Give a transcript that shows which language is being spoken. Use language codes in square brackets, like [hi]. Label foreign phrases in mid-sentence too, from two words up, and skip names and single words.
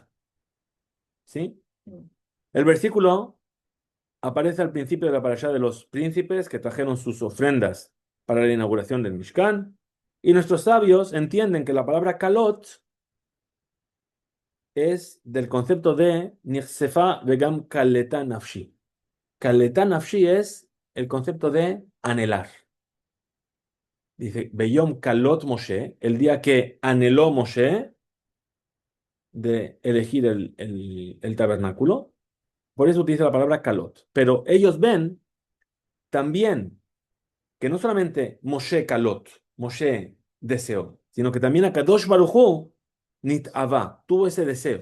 [es] ¿Sí? El versículo aparece al principio de la parashá de los príncipes que trajeron sus ofrendas para la inauguración del Mishkan. Y nuestros sabios entienden que la palabra Kalot es del concepto de [he] נכספה וגם כלתה נפשי. כלתה נפשי [es] es el concepto de anhelar. Dice, [he] ביום כלות משה, [es] el día que anheló Moshe de elegir el tabernáculo. Por eso utiliza la palabra Kalot. Pero ellos ven también que no solamente Moshe Kalot, Moshe deseó, sino que también [he] הקדוש ברוך הוא נתאווה, [es] tuvo ese deseo.